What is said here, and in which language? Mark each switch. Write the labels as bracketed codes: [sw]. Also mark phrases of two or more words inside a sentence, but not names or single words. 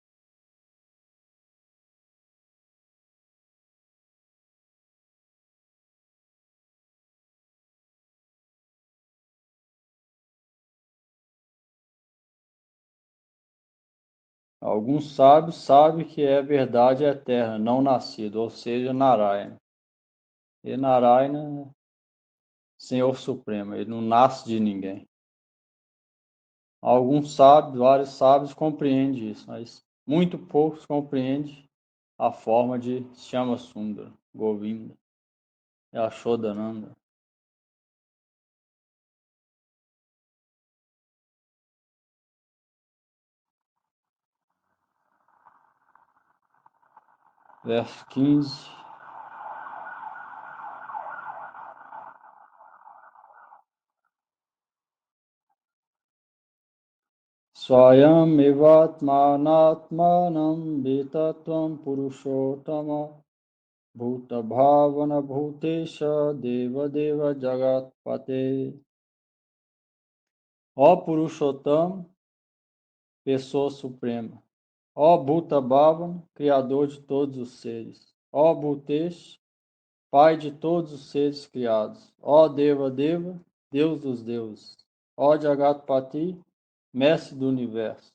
[pt] Alguns sábios sabem que é verdade eterna, não nascido, ou seja, Narayana. E Narayana é Senhor Supremo, ele não nasce de ninguém. Alguns sábios, vários sábios compreendem isso, mas muito poucos compreendem a forma de Shama Sundara, Govinda e Ashodananda. Verso 15. [sa] Swayam evatmanatmanam vitatvam purushottama bhuta bhavana bhutesha deva deva jagatpate. [pt] Ó Purushottama, pessoa suprema. Ó Bhuta Bhavana, criador de todos os seres. Ó Bhutesh, pai de todos os seres criados. Ó Deva Deva, Deus dos deuses. Ó Jagatpati, mestre do universo.